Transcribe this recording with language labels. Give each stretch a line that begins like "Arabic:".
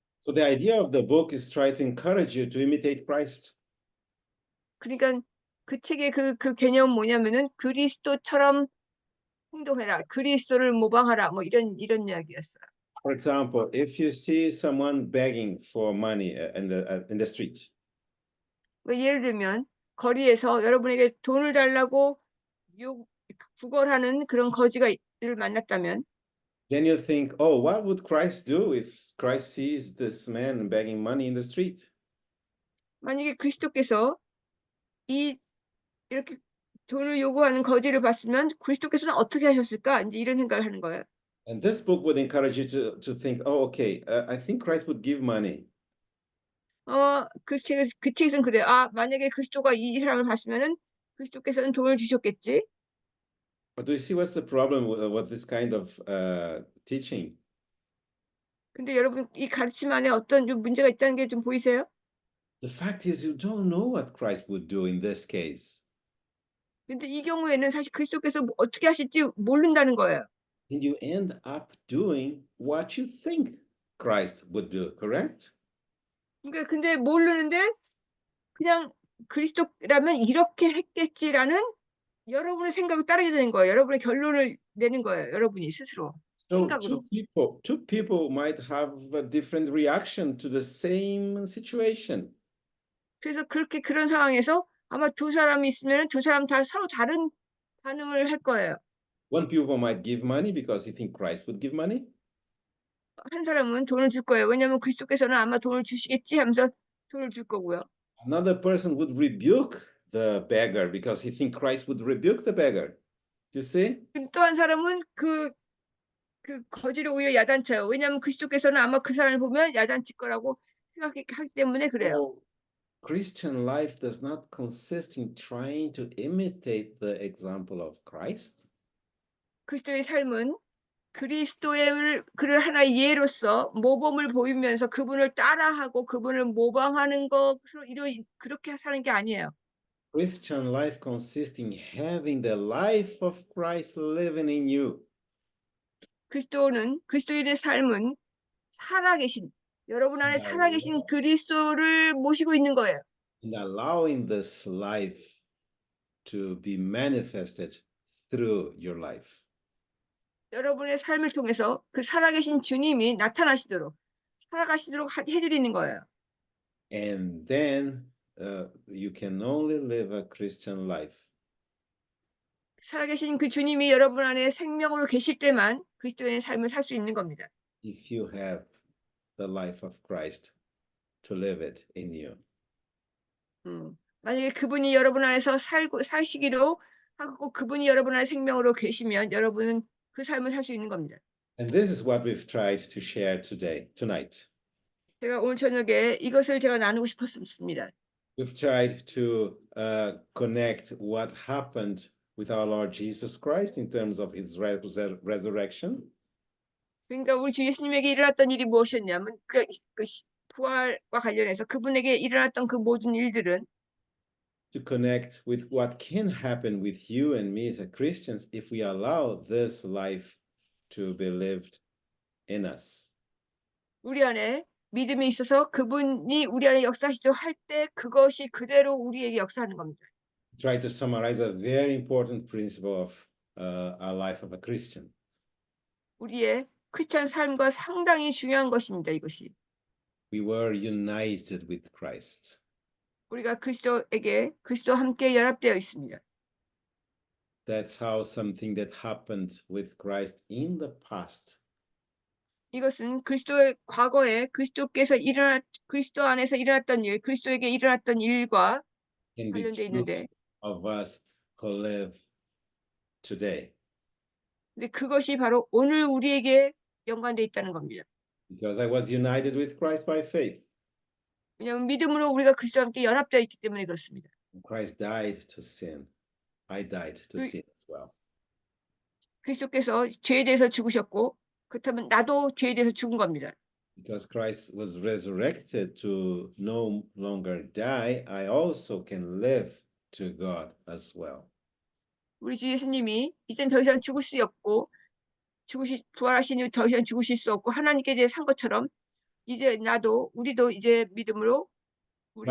English: So the idea of the book is try to encourage you to imitate Christ.
Korean: 그러니까 그 책의 그 개념은 뭐냐면은 그리스도처럼 행동해라. 그리스도를 모방하라. 뭐 이런 이야기였어요.
English: For example, if you see someone begging for money in the street,
Korean: 예를 들면 거리에서 여러분에게 돈을 달라고 구걸하는 그런 거지를 만났다면
English: then you think, oh, what would Christ do if Christ sees this man begging money in the street?
Korean: 만약에 그리스도께서 이렇게 돈을 요구하는 거지를 봤으면 그리스도께서는 어떻게 하셨을까? 이제 이런 생각을 하는 거예요.
English: And this book would encourage you to think, oh, okay, I think Christ would give money.
Korean: 그 책에서는 그래요. 만약에 그리스도가 이 사람을 봤으면은 그리스도께서는 돈을 주셨겠지.
English: But do you see what's the problem with this kind of teaching?
Korean: 근데 여러분 이 가르침 안에 어떤 좀 문제가 있다는 게 좀 보이세요?
English: The fact is you don't know what Christ would do in this case.
Korean: 근데 이 경우에는 사실 그리스도께서 어떻게 하실지 모른다는 거예요.
English: And you end up doing what you think Christ would do, correct?
Korean: 그러니까 근데 모르는데 그냥 그리스도라면 이렇게 했겠지라는 여러분의 생각을 따르게 되는 거예요. 여러분의 결론을 내는 거예요. 여러분이 스스로
English: So
Korean: 생각으로.
English: two people might have a different reaction to the same situation.
Korean: 그래서 그런 상황에서 아마 두 사람이 있으면 두 사람 다 서로 다른 반응을 할 거예요.
English: One people might give money because he think Christ would give money.
Korean: 한 사람은 돈을 줄 거예요. 왜냐하면 그리스도께서는 아마 돈을 주시겠지 하면서 돈을 줄 거고요.
English: Another person would rebuke the beggar because he think Christ would rebuke the beggar. You see?
Korean: 또 한 사람은 그 거지를 오히려 야단쳐요. 왜냐하면 그리스도께서는 아마 그 사람을 보면 야단칠 거라고 생각하기 때문에 그래요.
English: Christian life does not consist in trying to imitate the example of Christ.
Korean: 그리스도의 삶은 그리스도의 그를 하나의 예로서 모범을 보이면서 그분을 따라하고 그분을 모방하는 것으로 그렇게 사는 게 아니에요.
English: Christian life consists in having the life of Christ living in you
Korean: 그리스도인의 삶은 살아계신 여러분 안에
English: and
Korean: 살아계신 그리스도를 모시고 있는 거예요.
English: allowing this life to be manifested through your life.
Korean: 여러분의 삶을 통해서 그 살아계신 주님이 나타나시도록 살아가시도록 해드리는 거예요.
English: And then you can only live a Christian life
Korean: 살아계신 그 주님이 여러분 안에 생명으로 계실 때만 그리스도의 삶을 살 수 있는 겁니다.
English: if you have the life of Christ to live it in you.
Korean: 만약에 그분이 여러분 안에서 사시기로 하고 그분이 여러분 안에 생명으로 계시면 여러분은 그 삶을 살 수 있는 겁니다.
English: And this is what we've tried to share tonight.
Korean: 제가 오늘 저녁에 이것을 제가 나누고 싶었습니다.
English: We've tried to connect what happened with our Lord Jesus Christ in terms of his resurrection.
Korean: 그러니까 우리 주 예수님에게 일어났던 일이 무엇이었냐면 부활과 관련해서 그분에게 일어났던 그 모든 일들은
English: To connect with what can happen with you and me as Christians if we allow this life to be lived in us.
Korean: 우리 안에 믿음이 있어서 그분이 우리 안에 역사하시도록 할 때 그것이 그대로 우리에게 역사하는 겁니다.
English: Try to summarize a very important principle of our life of a Christian.
Korean: 우리의 크리스찬 삶과 상당히 중요한 것입니다. 이것이.
English: We were united with Christ.
Korean: 우리가 그리스도와 함께 연합되어 있습니다.
English: That's how something that happened with Christ in the past
Korean: 이것은 그리스도의 과거에 그리스도 안에서 일어났던 일, 그리스도에게 일어났던 일과
English: can be
Korean: 관련되어
English: true
Korean: 있는데,
English: of us who live today.
Korean: 근데 그것이 바로 오늘 우리에게 연관되어 있다는 겁니다.
English: Because I was united with Christ by faith.
Korean: 왜냐하면 믿음으로 우리가 그리스도와 함께 연합되어 있기 때문에 그렇습니다.
English: Christ died to sin. I died to 그- sin as well.
Korean: 그리스도께서 죄에 대해서 죽으셨고, 그렇다면 나도 죄에 대해서 죽은 겁니다.
English: Because Christ was resurrected to no longer die, I also can live to God as well.
Korean: 우리 주 예수님이 이젠 더 이상 죽을 수 없고, 부활하신 이후 더 이상 죽으실 수 없고, 하나님께 대해 산 것처럼, 우리도 이제 믿음으로 우리도